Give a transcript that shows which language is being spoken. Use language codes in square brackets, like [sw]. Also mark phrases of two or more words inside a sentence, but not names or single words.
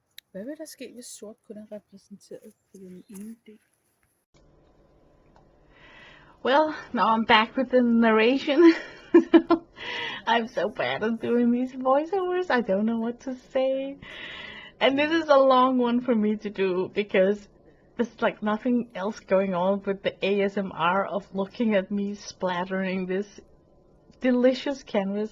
[da] Hvad vil der ske, hvis sort kun er repræsenteret på den ene del? [en] Well, now I'm back with the narration. I'm so bad at doing these voiceovers. I don't know what to say. And this is a long one for me to do because there's like nothing else going on with the ASMR of looking at me splattering this delicious canvas.